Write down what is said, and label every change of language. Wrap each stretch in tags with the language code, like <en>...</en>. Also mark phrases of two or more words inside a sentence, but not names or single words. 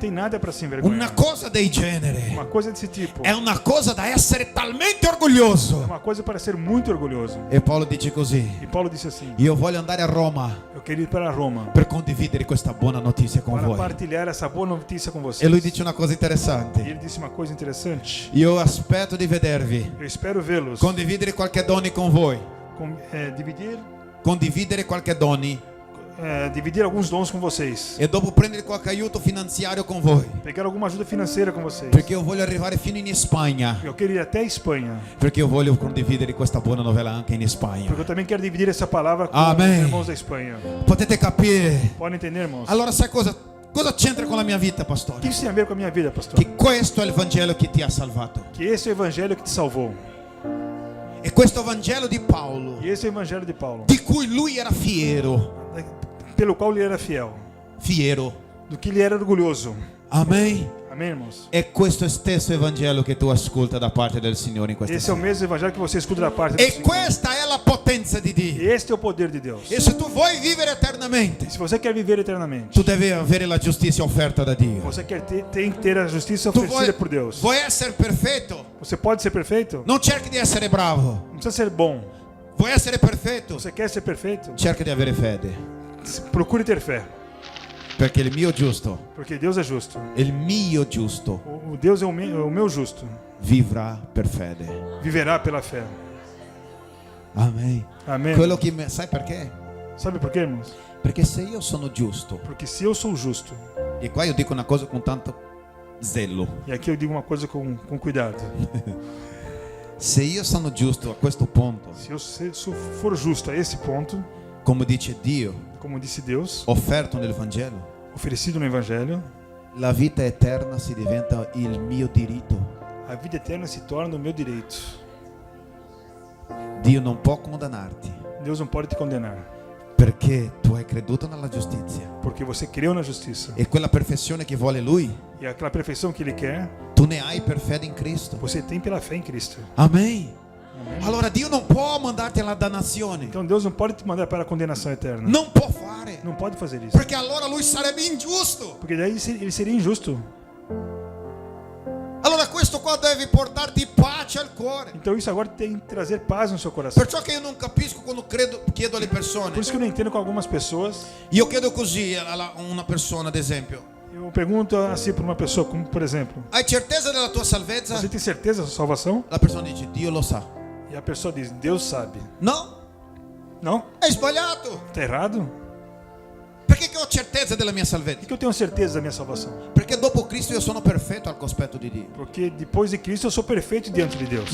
<pt>tem nada para se</pt> <it>Una</it> <pt>envergonhar.</pt> <it>cosa del genere</it> <pt>Uma coisa desse tipo</pt> <it>è una cosa da essere talmente</it> <pt>é</pt> <it>orgoglioso.</it> <pt>uma coisa para ser muito orgulhoso.</pt> <it>E Paolo dice così:</it> <pt>E Paulo disse assim:</pt> <it>io voglio andare a Roma</it> <pt>eu queria ir para Roma</pt> <it>per condividere questa buona notizia con</it> <pt>para</pt> <it>voi.</it> <pt>partilhar essa boa notícia com vocês.</pt> <it>E lui dice una cosa</it> <pt>E</pt> <it>interessante:</it> <pt>ele disse uma coisa interessante.</pt> <it>io aspetto di vedervi,</it> <pt>Eu espero vê-los</pt> <it>condividere qualche doni con voi, condividere qualche doni</it> <pt>dividir alguns dons com vocês,</pt> <it>e dopo prendere qualche aiuto finanziario con voi,</it> <pt>pegar alguma ajuda financeira com vocês.</pt> <it>perché io voglio arrivare fino in Spagna,</it> <pt>Eu quero ir até a Espanha,</pt> <it>perché io voglio condividere questa buona novella anche in Spagna.</it> <pt>porque eu também quero dividir essa palavra com Amém. os irmãos da Espanha.</pt> <it>Potete capire?</it> <pt>Podem entender, irmãos?</pt> <it>Allora sai cosa c'entra con la mia vita,</it> <pt>O que</pt> <it>pastore?</it> <pt>isso tem a ver com a minha vida, pastor?</pt> <it>Che questo è il Vangelo che ti ha salvato.</it> <pt>Que esse é o evangelho que te salvou.</pt> <it>E questo Vangelo di Paolo,</it> <pt>E esse é o evangelho de Paulo,</pt> <it>di cui lui era fiero,</it> <pt>pelo qual ele era fiel, do que ele era orgulhoso.</pt> <it>Amen.</it> <pt>Amém, irmãos?</pt> <it>È questo stesso Evangelo che tu ascolta da parte del Signore in questa</it> <pt>Esse é o</pt> <it>sera.</it> <pt>mesmo evangelho que você escuta da parte do</pt> <it>E</it> <pt>Senhor.</pt> <it>questa è la potenza di</it> <pt>E</pt> <it>Dio.</it> <pt>este é o poder de Deus.</pt> <it>E se tu vuoi vivere eternamente,</it> <pt>Se você quer viver eternamente,</pt> <it>tu devi avere la giustizia offerta da Dio.</it> <pt>você tem que ter a justiça</pt> <it>Tu</it> <pt>oferecida por Deus.</pt> <it>vuoi essere perfetto?</it> <pt>Você pode ser perfeito?</pt> <it>Non cerchi di essere bravo.</it> <pt>Não precisa ser bom.</pt> <it>Vuoi essere perfetto?</it> <pt>Você quer ser perfeito?</pt> <it>Cerca di avere fede.</it> <pt>Procure ter fé,</pt> <it>Perché il mio giusto,</it> <pt>porque Deus é justo.</pt> <it>il mio giusto,</it> <pt>O Deus é o meu justo.</pt> <it>vivrà per fede.</it> <pt>Viverá pela fé.</pt> <it>Amen.</it> <pt>Amém.</pt> <it>Sai perché?</it> <pt>Sabe por quê, irmãos?</pt> <it>Perché se io sono giusto,</it> <pt>Porque se eu sou justo,</pt> <it>e qua io dico una cosa con tanto zelo,</it> <pt>e aqui eu digo uma coisa com cuidado.</pt> <it>se io sono giusto a questo punto,</it> <pt>Se eu for justo a esse ponto,</pt> <it>come dice Dio,</it> <pt>como disse Deus,</pt> <it>offerto nel Vangelo,</it> <pt>oferecido no Evangelho,</pt> <it>la vita eterna si diventa il mio diritto.</it> <pt>a vida eterna se torna o meu direito.</pt> <it>Dio non può condannarti</it> <pt>Deus não pode te condenar,</pt> <it>perché tu hai creduto nella giustizia</it> <pt>porque você creu na justiça.</pt> <it>e quella perfezione che vuole Lui,</it> <pt>E aquela perfeição que Ele quer,</pt> <it>tu ne hai per fede in Cristo.</it> <pt>você tem pela fé em Cristo.</pt> <it>Amen.</it> <pt>Amém?</pt> <it>Allora Dio non può mandarti alla dannazione,</it> <pt>Então Deus não pode te mandar para a condenação eterna.</pt> <it>non può fare,</it> <pt>Não pode fazer isso.</pt> <it>perché allora Lui sarebbe ingiusto.</it> <pt>Porque daí ele seria injusto.</pt> <it>Allora questo qua deve portarti pace al cuore.</it> <pt>Então isso agora tem que trazer paz no seu coração.</pt> <it>Perciò che io non capisco quando chiedo alle persone.</it> <pt>Por isso que eu não entendo com algumas pessoas.</pt> <it>Io chiedo così a una persona, ad esempio:</it> <pt>Eu pergunto assim para uma pessoa, como por exemplo,</pt> <it>hai certeza della tua salvezza?</it> <pt>você tem certeza da sua salvação?</pt> <it>La persona dice: Dio lo sa.</it> <pt>E a pessoa diz, Deus sabe.</pt> <it>No,</it> <pt>Não?</pt> <it>è sbagliato.</it> <pt>Está errado?</pt> <it>Perché che ho certezza della mia</it> <pt>Por</pt> <it>salvezza?</it> <pt>que eu tenho certeza da minha salvação?</pt> <it>Perché dopo Cristo io sono perfetto al cospetto di Dio.</it> <pt>Porque depois de Cristo eu sou perfeito diante de Deus.</pt>